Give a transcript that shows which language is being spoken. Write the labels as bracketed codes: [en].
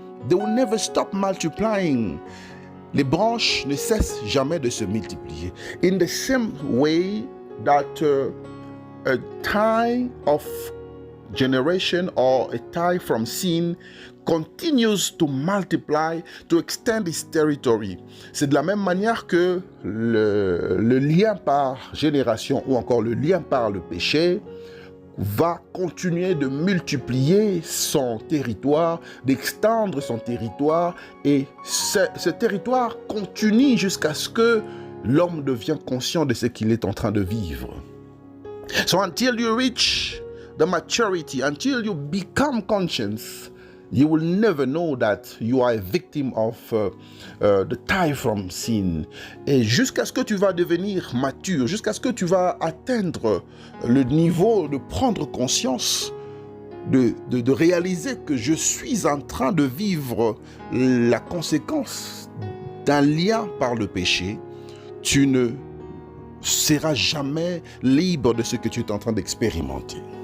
[en] They will never stop multiplying. [fr] Les branches ne cessent jamais de se multiplier. [en] In the same way that a tie of generation or a tie from sin continues to multiply, to extend its territory. [fr] C'est de la même manière que le lien par génération ou encore le lien par le péché va continuer de multiplier son territoire, d'extendre son territoire, et ce territoire continue jusqu'à ce que l'homme devienne conscient de ce qu'il est en train de vivre. [en] So until you reach the maturity, until you become conscious, you will never know that you are a victim of the tie from sin. [fr] Et jusqu'à ce que tu vas devenir mature, jusqu'à ce que tu vas atteindre le niveau de prendre conscience, de réaliser que je suis en train de vivre la conséquence d'un lien par le péché, tu ne seras jamais libre de ce que tu es en train d'expérimenter.